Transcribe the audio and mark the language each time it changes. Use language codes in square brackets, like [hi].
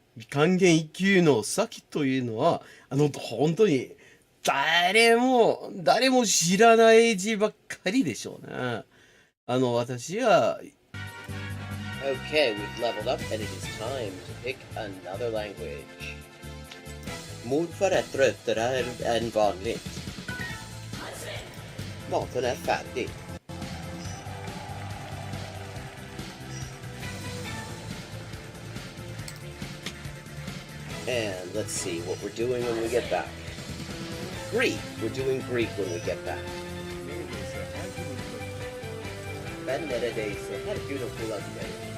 [ja] 還元一級の先というのは、本当に誰も知らない字ばっかりでしょうね。私は [en] Okay, we've leveled up and it is time to pick another language. [sv] Mordfar är tröttare än vanligt. Maten är färdig. [en] And let's see what we're doing when we get back. Greek! We're doing Greek when we get back. [tr] Ben neredeyse her gün okula gidelim.